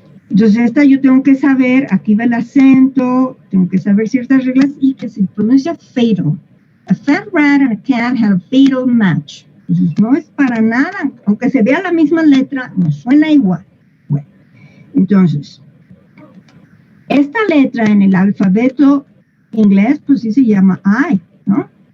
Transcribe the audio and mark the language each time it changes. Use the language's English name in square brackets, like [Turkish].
[Spanish] Entonces esta yo tengo que saber, aquí va el acento, tengo que saber ciertas reglas y que se pronuncia fatal. [English] A fat rat and a cat have a fatal match. [Spanish] Entonces no es para nada, aunque se vea la misma letra, no suena igual. Bueno, entonces, esta letra en el alfabeto inglés, pues sí se llama I, ¿no?